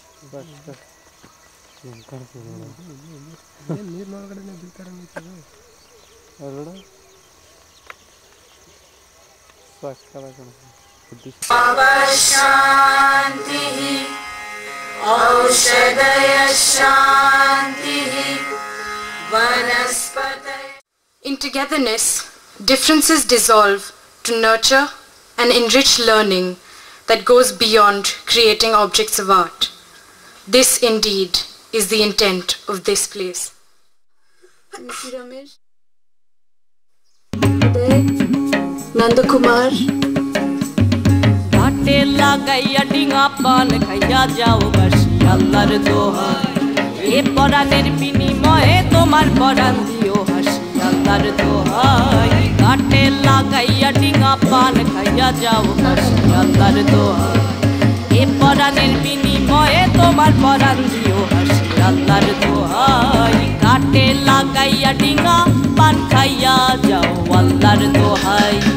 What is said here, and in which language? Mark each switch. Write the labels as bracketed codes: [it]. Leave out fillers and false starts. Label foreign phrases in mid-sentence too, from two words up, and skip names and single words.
[kn] ನೀರಿನೊಳಗಡೆ ಬೀಳ್ತಾರೆ ಹೊರಗಡೆ [sa] शांति औषधय शांति वनस्पतय. [en] In togetherness, differences dissolve to nurture and enrich learning that goes beyond creating objects of art. This indeed is the intent of this place. Ramesh, Nandakumar. [bn] ঘাটে লাগাইয়া ডিঙ্গা পান খাইয়া যাও বসি আল্লাহর দোহাই এ পরানের বিনিময়ে তোমার পরান দিও হাসি আল্লাহর দোহাই ঘাটে লাগাইয়া ডিঙ্গা পান খাইয়া যাও বসি আল্লাহর দোহাই এ পরানের বিনিময়ে তোমার পরান দিও হাসি আল্লাহর দোহাই ঘাটে লাগাইয়া ডিঙ্গা পান খাইয়া যাও আল্লাহর দোহাই